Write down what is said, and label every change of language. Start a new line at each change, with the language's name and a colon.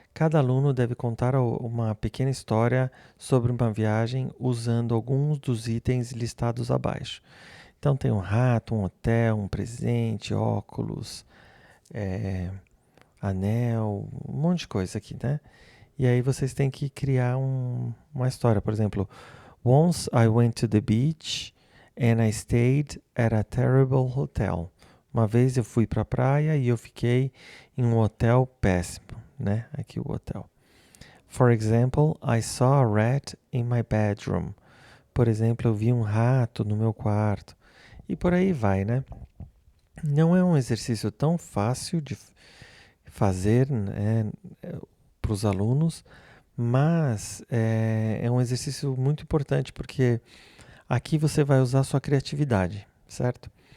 Portuguese: Cada aluno deve contar uma pequena história sobre uma viagem usando alguns dos itens listados abaixo. Então tem um rato, um hotel, um presente, óculos, anel, um monte de coisa aqui, né? E aí vocês têm que criar uma história. Por exemplo,
English: Once I went to the beach and I stayed at a terrible hotel.
Portuguese: Uma vez eu fui para a praia e eu fiquei em um hotel péssimo, né? Aqui o hotel.
English: For example, I saw a rat in my bedroom.
Portuguese: Por exemplo, eu vi um rato no meu quarto. E por aí vai, né? Não é um exercício tão fácil de fazer, né, para os alunos, mas é um exercício muito importante porque aqui você vai usar a sua criatividade, certo?